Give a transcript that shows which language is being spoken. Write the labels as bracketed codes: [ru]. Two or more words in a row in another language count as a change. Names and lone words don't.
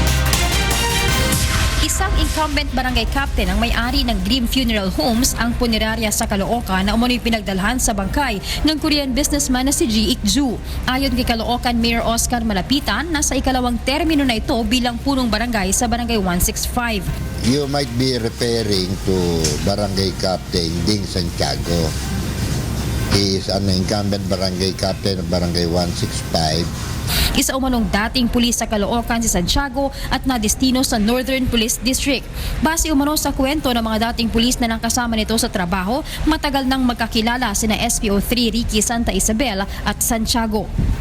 [tl] Isang [en] incumbent barangay captain [tl] ang may-ari ng Grim Funeral Homes ang punerarya sa Caloocan na umano'y pinagdalhan sa bangkay ng [en] Korean businessman [tl] na si Ji Ik-ju. Ayon kay Caloocan Mayor Oscar Malapitan, nasa ikalawang termino na ito bilang punong barangay sa Barangay 165. [en] You might be referring to Barangay Captain Ding Santiago. He is an incumbent barangay captain of Barangay 165. [tl] Isa umanong dating pulis sa Caloocan si Santiago at nadestino sa Northern Police District. Base umano sa kwento ng mga dating pulis na nakasama nito sa trabaho, matagal nang magkakilala sina SPO3 Ricky Santa Isabel at Santiago.